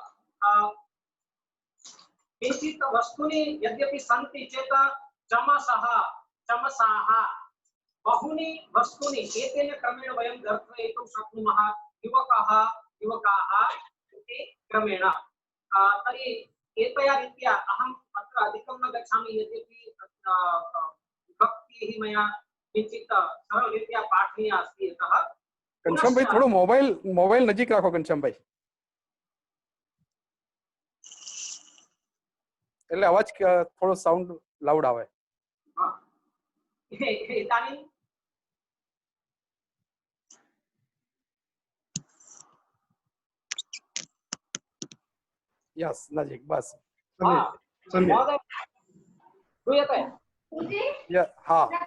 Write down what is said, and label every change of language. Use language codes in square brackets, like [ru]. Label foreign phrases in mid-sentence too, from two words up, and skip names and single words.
[sa] किञ्चित् वस्तूनि यद्यपि सन्ति चेत् चमसः चमसाः बहूनि वस्तूनि एतेन क्रमेण वयं दर्शयितुं शक्नुमः युवकः युवकाः इति क्रमेण तर्हि एतया रीत्या अहम् अत्र अधिकं न गच्छामि यद्यपि विभक्तिः मया किञ्चित् सरलरीत्या पाठनीया अस्ति अतः [gu] ઘનશ્યામ ભાઈ થોડો મોબાઇલ નજીક રખો ઘનશ્યામ ભાઈ એટલે અવાજ થોડો [en] sound loud [gu] આવે [sa] इदानीं [gu] યસ નજીક બસ [sa] महोदय श्रूयते [gu] हाँ